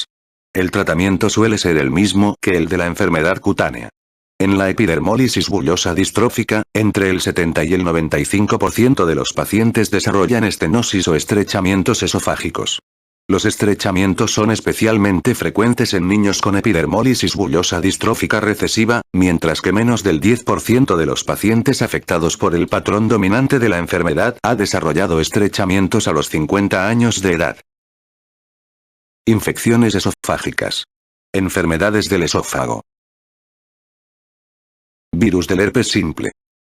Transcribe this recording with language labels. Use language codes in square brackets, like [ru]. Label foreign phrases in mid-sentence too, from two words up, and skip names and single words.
[es] El tratamiento suele ser el mismo que el de la enfermedad cutánea. En la epidermólisis bullosa distrófica, entre el 70 y el 95% de los pacientes desarrollan estenosis o estrechamientos esofágicos. Los estrechamientos son especialmente frecuentes en niños con epidermólisis bullosa distrófica recesiva, mientras que menos del 10% de los pacientes afectados por el patrón dominante de la enfermedad ha desarrollado estrechamientos a los 50 años de edad. Infecciones esofágicas. Enfermedades del esófago. Virus del herpes simple.